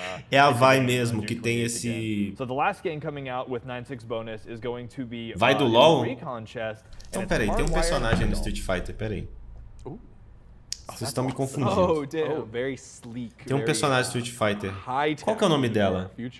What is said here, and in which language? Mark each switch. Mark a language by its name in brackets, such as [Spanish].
[Portuguese] É a Vai mesmo que tem esse... [English] So the last game coming out with 9/6 bonus is going to be [Portuguese] Vai do LoL? Então, peraí, tem um personagem no Street Fighter, peraí. Vocês estão me confundindo. Tem um personagem do Street Fighter. Qual que é o nome dela?